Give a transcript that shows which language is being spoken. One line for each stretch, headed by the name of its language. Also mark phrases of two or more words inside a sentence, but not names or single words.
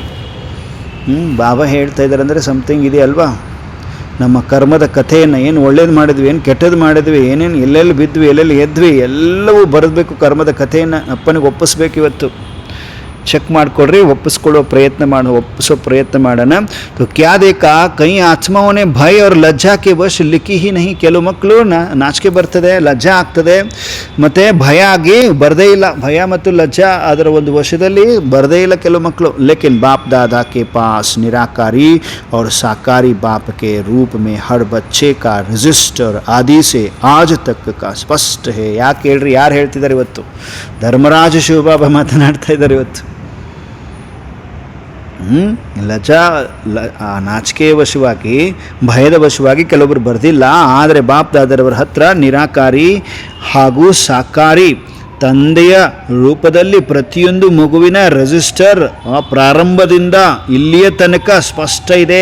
Kannada: ಬಾಬಾ ಹೇಳ್ತಾ ಇದ್ದಾರೆ ಅಂದರೆ ಸಮಥಿಂಗ್ ಇದೆ ಅಲ್ವಾ. ನಮ್ಮ ಕರ್ಮದ ಕಥೆಯನ್ನು, ಏನು ಒಳ್ಳೇದು ಮಾಡಿದ್ವಿ, ಏನು ಕೆಟ್ಟದ್ದು ಮಾಡಿದ್ವಿ, ಏನೇನು ಎಲ್ಲೆಲ್ಲಿ ಬಿದ್ವಿ, ಎಲ್ಲೆಲ್ಲಿ ಎದ್ವಿ, ಎಲ್ಲವೂ ಬರೆದಬೇಕು. ಕರ್ಮದ ಕಥೆಯನ್ನು ಅಪ್ಪನಿಗೆ ಒಪ್ಪಿಸ್ಬೇಕು. ಇವತ್ತು ಚೆಕ್ ಮಾಡಿಕೊಡ್ರಿ, ಒಪ್ಪಿಸ್ಕೊಳ್ಳೋ ಒಪ್ಪಿಸೋ ಪ್ರಯತ್ನ ಮಾಡೋಣ.
Hindi: तो क्या देखा, कई आत्माओं ने भय और लज्जा के वश लिखी ही नहीं.
Kannada: ಕೆಲವು ಮಕ್ಕಳು ನಾಚಿಕೆ ಬರ್ತದೆ, ಲಜ್ಜಾ ಆಗ್ತದೆ, ಮತ್ತು ಭಯ ಆಗಿ ಬರದೇ ಇಲ್ಲ. ಭಯ ಮತ್ತು ಲಜ್ಜಾ ಅದರ ಒಂದು ವಶದಲ್ಲಿ ಬರದೇ ಇಲ್ಲ ಕೆಲವು ಮಕ್ಕಳು.
Hindi: लेकिन बाप दादा के पास निराकारी और साकारी बाप के रूप में हर बच्चे का रजिस्टर आदि से आज तक का स्पष्ट है.
Kannada: ಯಾಕೆ ಹೇಳ್ರಿ, ಯಾರು ಹೇಳ್ತಿದ್ದಾರೆ ಇವತ್ತು? ಧರ್ಮರಾಜ ಶಿವಬಾಬಾ ಮಾತನಾಡ್ತಾ ಇದ್ದಾರೆ ಇವತ್ತು. ಲಜ್ಜಾ ನಾಚಿಕೆಯ ವಶವಾಗಿ, ಭಯದ ವಶವಾಗಿ ಕೆಲವೊಬ್ಬರು ಬರೆದಿಲ್ಲ. ಆದರೆ ಬಾಪ್ ದಾದರವರ ಹತ್ರ ನಿರಾಕಾರಿ ಹಾಗೂ ಸಾಕಾರಿ ತಂದೆಯ ರೂಪದಲ್ಲಿ ಪ್ರತಿಯೊಂದು ಮಗುವಿನ ರಿಜಿಸ್ಟರ್ ಪ್ರಾರಂಭದಿಂದ ಇಲ್ಲಿಯ ತನಕ ಸ್ಪಷ್ಟ ಇದೆ.